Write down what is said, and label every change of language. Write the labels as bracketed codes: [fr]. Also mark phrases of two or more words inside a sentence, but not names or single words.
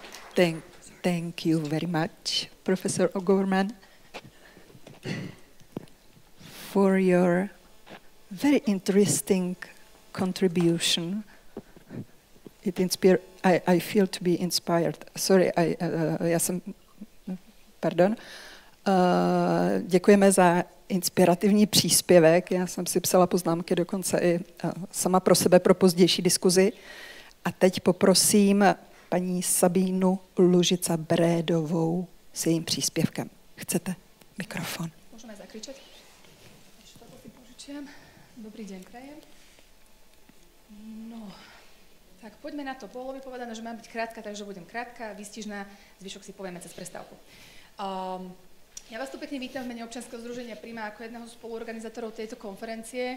[en] Thank you very much, Professor O'Gorman, for your very interesting contribution. I feel to be inspired. Sorry, pardon. [cs] Děkujeme za inspirativní příspěvek. Já jsem si psala poznámky dokonce i sama pro sebe pro pozdější diskuzi. A teď poprosím paní Sabínu Lužica-Brédovou s jejím příspěvkem. Chcete mikrofon? [sk] Môžeme zakričať? Ešte toto si požičiam. Dobrý deň, prajem. No, tak poďme na to. Bolo by povedané, že mám byť krátka, takže budem krátka, výstižná, zvyšok si povieme cez prestávku. Ja vás tu pekne vítam v mene občianskeho združenia Prima ako jedného z spoluorganizátorov tejto konferencie.